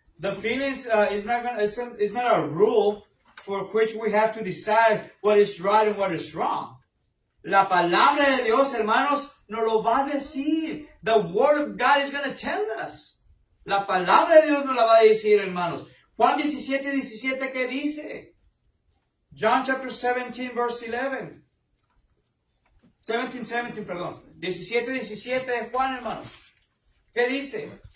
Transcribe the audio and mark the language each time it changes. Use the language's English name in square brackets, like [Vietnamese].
[English] The feelings is not a rule for which we have to decide what is right and what is wrong. [Spanish] La palabra de Dios, hermanos, nos lo va a decir. [English] The word of God is going to tell us. [Spanish] La palabra de Dios nos la va a decir, hermanos. Juan 17:17, ¿qué dice? [English] John chapter 17, verse 11. [Spanish] 17, perdón. 17 de Juan, hermanos. ¿Qué dice?